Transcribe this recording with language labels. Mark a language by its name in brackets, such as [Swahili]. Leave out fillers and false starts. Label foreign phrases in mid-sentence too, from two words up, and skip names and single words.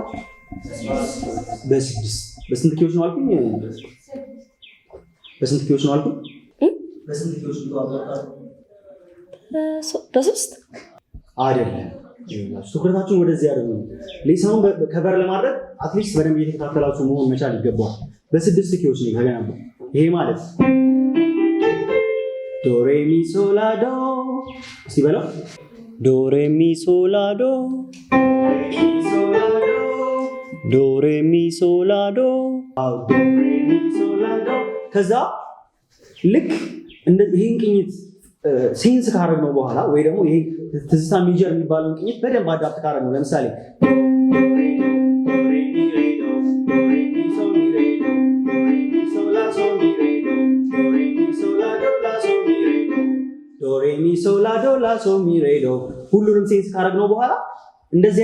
[Amharic] በ6 በስንት ኪዎች ነው አልኩኝ? በስንት ኪሎች ነው አልኩ? በስንት ኪሎች ነው? በሶስት አይደለም። ትኩረታችሁን ወደዚህ አድርጉ። ሌሰኑን ከቨር ለማድረግ [English] at least [Amharic] በደንብ እየተከታተላችሁ መሆን መቻል ይገባዋል። በ6 ኪሎች ነው የተገነባው። ይሄ ማለት ዶ ሬ ሚ ሶ ላ ዶ እስቲ በለው ዶ ሬ ሚ ሶ ላ ዶ ዶ ሬ ሚ ሶ ላ ዶ ዶ ሬ ሚ ሶ ላ ዶ። ከዛ ልክ ይህን ቅኝት ሴንስ ካረግነው በኋላ ወይ ደግሞ ይሄ ትዝታ ሜጀር የሚባለውን ቅኝት በደንብ አዳፕት ካረግነው ለምሳሌ ዶሬሚ ሶላዶ ላሶ ሚሬዶ ሁሉንም ሴንስ ካረግነው በኋላ እንደዚህ